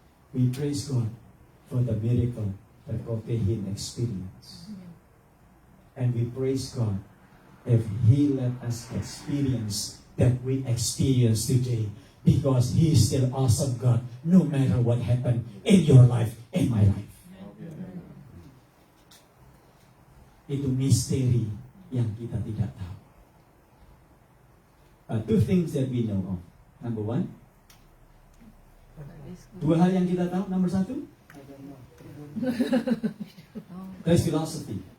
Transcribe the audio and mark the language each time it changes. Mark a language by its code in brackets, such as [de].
[en] We praise God for the miracle that Kokehin experienced. And we praise God if He let us experience that we experience today. Because He is still awesome God, no matter what happened in your life, in my life. [id] Itu misteri yang kita tidak tahu. [en] Two things that we know of. Number one, [id] dua hal yang kita tahu. [en] Number satu, that's philosophy.